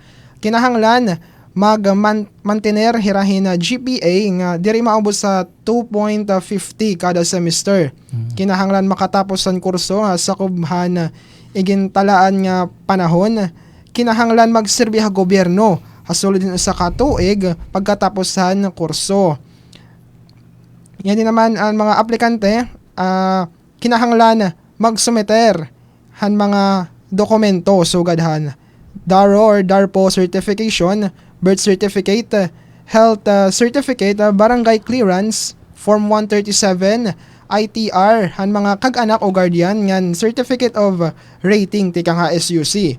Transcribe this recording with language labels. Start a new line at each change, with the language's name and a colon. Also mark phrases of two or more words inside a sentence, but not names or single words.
Waray: Kinahanglan mantener hirahin na GPA nga diri maubot sa 2.50 kada semester. Kinahanglan makatapos ang kurso nga sakubhan igintalaan nga panahon. Kinahanglan magserbi ha gobyerno hasulod din sa katuig pagkataposan ng kurso. Yan din naman ang mga aplikante kinahanglan magsumeter han mga dokumento sugadhan DARO or DARPO certification,
English: birth certificate, health certificate,
Waray: barangay clearance, form 137, ITR, han mga kag-anak o guardian ngan
English: certificate of rating
Waray: tika nga SUC.